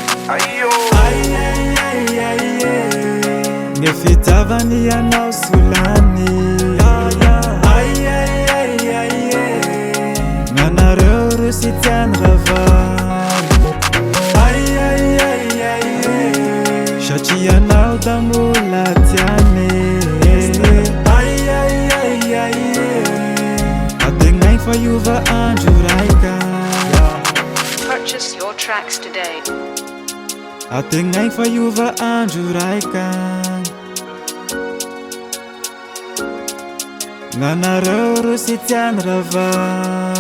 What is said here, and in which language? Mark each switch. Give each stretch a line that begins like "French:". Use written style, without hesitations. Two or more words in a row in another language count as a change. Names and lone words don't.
Malagasy: gny fitiavany anao solany nanareo ro sy tiany ravany satria anao da mbola tiany ategnaigny fa iova andro raika
English: Purchase your tracks today.
Malagasy: ategnaigny fa iova andro raika nanareo ro sy tiany ravany